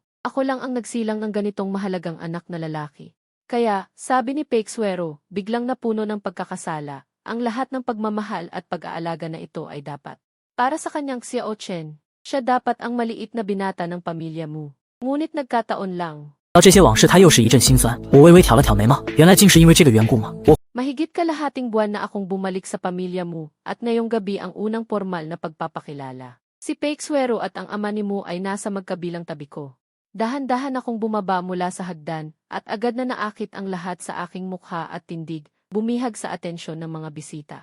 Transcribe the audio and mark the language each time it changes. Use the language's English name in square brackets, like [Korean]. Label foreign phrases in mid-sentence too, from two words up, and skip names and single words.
[Filipino] Ako lang ang nagsilang ng ganitong mahalagang anak na lalaki. Kaya, sabi ni Peixuero, biglang napuno ng pagkakasala, ang lahat ng pagmamahal at pag-aalaga na ito ay dapat para sa kanyang Xiao Chen. Siya dapat ang maliit na binata ng pamilya mo. Ngunit nagkataon lang. [Chinese] 到这些往事，他又是一阵心酸。我微微挑了挑眉毛，原来竟是因为这个缘故吗？我 [Filipino] Mahigit kalahating buwan na akong bumalik sa pamilya mo at ngayong gabi ang unang formal na pagpapakilala. Si Peixuero at ang ama ni mo ay nasa magkabilang tabi ko. Dahan-dahan akong bumaba mula sa hagdan at agad na naakit ang lahat sa aking mukha at tindig, bumihag sa atensyon ng mga bisita.